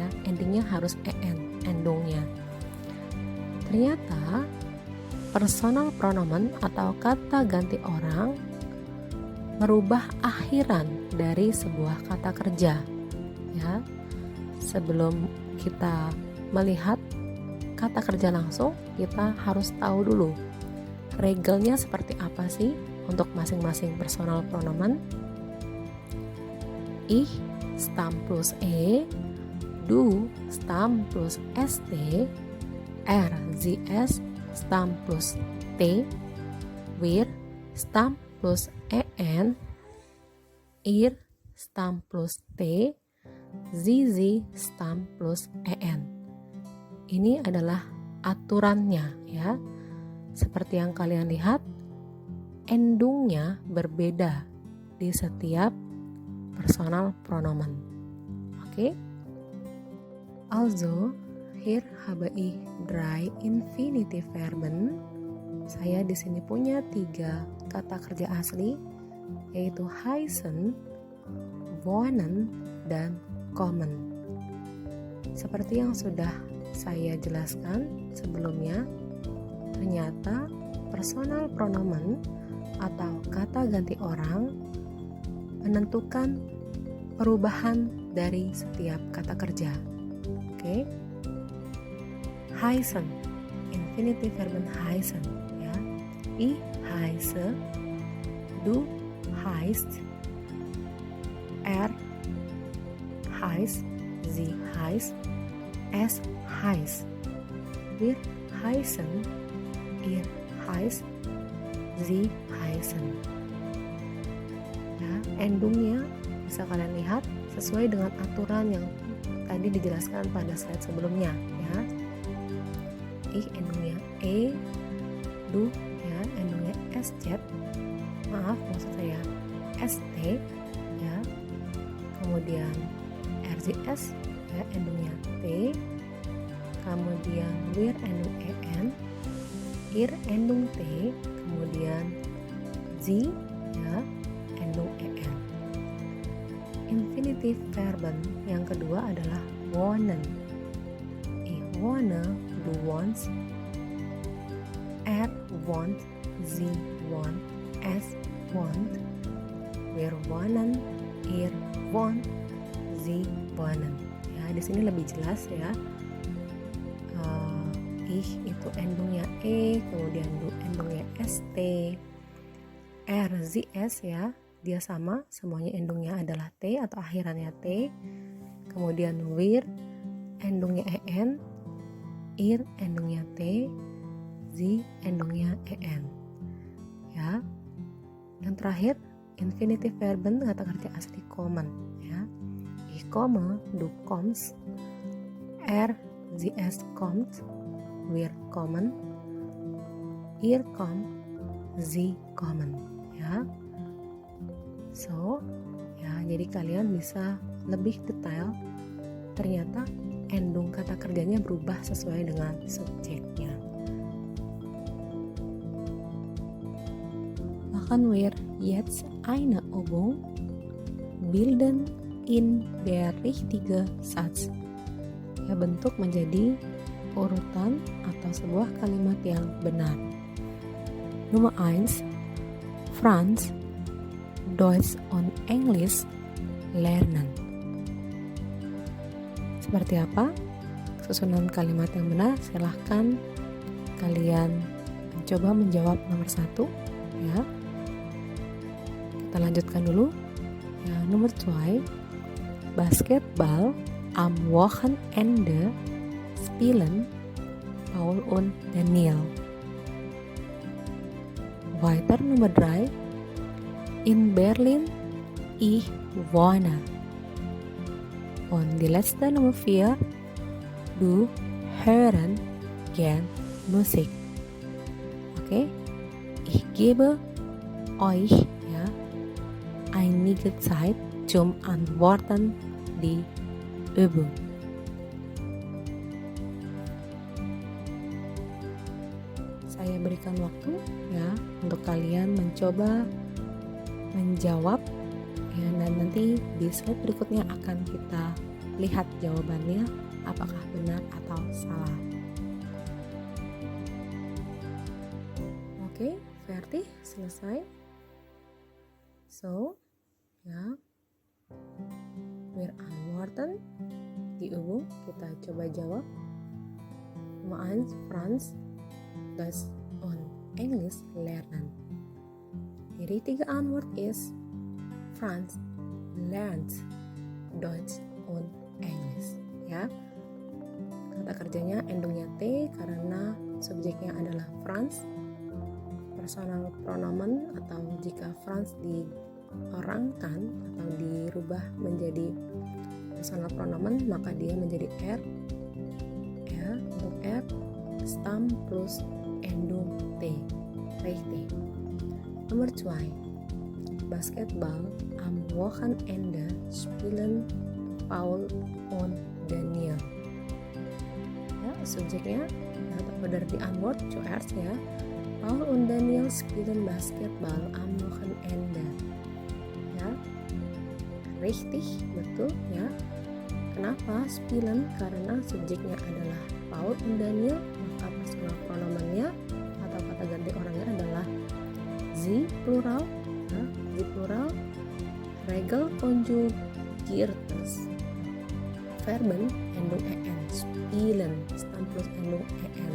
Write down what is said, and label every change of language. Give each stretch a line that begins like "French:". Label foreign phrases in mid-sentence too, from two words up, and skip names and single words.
Indonesian: Endingnya harus en, endungnya. Ternyata
German: personal pronomen
Indonesian: atau kata ganti orang merubah akhiran dari sebuah kata kerja. Ya, sebelum kita melihat kata kerja langsung, kita harus tahu dulu regelnya seperti apa sih untuk masing-masing
German: personal pronomen. Ich stam plus du stam plus st, sie es stam plus t, wir stam plus en, ihr stam plus t, sie stam plus en.
Indonesian: Ini adalah aturannya, ya. Seperti yang kalian lihat, endungnya berbeda di setiap
German: personal pronomen.
Indonesian: Oke?
German: Also, hier habe ich 3 infinitive Verben.
Indonesian: Saya di sini punya 3 kata kerja asli, yaitu heißen, wohnen, dan kommen. Seperti yang sudah saya jelaskan sebelumnya, ternyata
German: personal pronomen
Indonesian: atau kata ganti orang menentukan perubahan dari setiap kata kerja. Oke?
German: Heißen, infinitive verben heißen, ya. Ich heiße, du heißt, heißt, sie heißt, es heißt, wir heißen, ihr heißt, sie heißen.
Indonesian: Ya, endungnya bisa kalian lihat sesuai dengan aturan yang tadi dijelaskan pada slide sebelumnya, ya. Ich endungnya du, ya, endungnya sz, maksud saya st, ya. Kemudian rcs, ya, endungnya t. Kemudian wir endung en, ir endung t, kemudian sie, ya, endung en.
German: Infinitive verben
Indonesian: yang kedua adalah wohnen.
German: Ich wohne, du wohnst, wohnt, sie wohnt, es wohnt, wir wohnen, ihr wohnt, sie wohnen.
Indonesian: Ya, di sini lebih jelas, ya. Ich itu endungnya kemudian du endungnya st,
German: sie es,
Indonesian: ya, dia sama, semuanya endungnya adalah t atau akhirannya t. Kemudian wir endungnya en, ir endungnya t, sie endungnya en. Ya. Yang terakhir,
German: infinitive verben
Indonesian: kata kerja asli kommen, ya.
German: Ich komme, du kommst, sie es kommt, wir kommen, ihr kommt, sie kommen,
Indonesian: ya. So, ya, jadi kalian bisa lebih detail. Ternyata endung kata kerjanya berubah sesuai dengan subjeknya.
German: Machen wir jetzt eine Übung, bilden in der richtige Satz.
Indonesian: Ya, bentuk menjadi urutan atau sebuah kalimat yang benar.
German: Nummer 1, Franz, Deutsch und Englisch lernen.
Indonesian: Seperti apa susunan kalimat yang benar? Silahkan kalian mencoba menjawab nomor 1 ya. Kita lanjutkan dulu. Ya, nomor 2.
German: Basketball am Wochenende spielen Paul und Daniel. Weiter Nummer 3. In Berlin ich wohne. Und die letzte Nummer 4. Du hören gern Musik. Okay? Ich gebe euch ja einige Zeit zum Antworten die Übung.
Indonesian: Saya berikan waktu ya untuk kalian mencoba menjawab ya, dan nanti di slide berikutnya akan kita lihat jawabannya apakah benar atau salah. Oke, fertig, selesai. So, ya,
German: wir antworten die Übung,
Indonesian: kita coba jawab.
German: Nummer 1, Franz Deutsch und Englisch lernen. Die richtige Antwort ist Franz lernt Deutsch und Englisch.
Indonesian: Ya, kata kerjanya endungnya T karena subjeknya adalah Franz.
German: Personal pronomen
Indonesian: atau jika Franz diorangkan atau dirubah menjadi
German: personal pronomen
Indonesian: maka dia menjadi R. Ya, untuk
German: R Stamm plus
Indonesian: endung T. Richtig. Nomor 2.
German: Basketball am Wochenende spielen Paul und Daniel.
Indonesian: Ya, subjeknya atau dari
German: die Antwort
Indonesian: zuerst ya.
German: Paul und Daniel spielen Basketball am Wochenende.
Indonesian: Ya, richtig, betul ya. Kenapa spielen? Karena subjeknya adalah Paul und Daniel, maka personal pronomennya atau kata ganti orangnya adalah
German: sie plural,
Indonesian: ya,
German: sie plural, Regel konjugiertes, Verben endung en,
Indonesian: spielen,
German: Stamm plus endung en.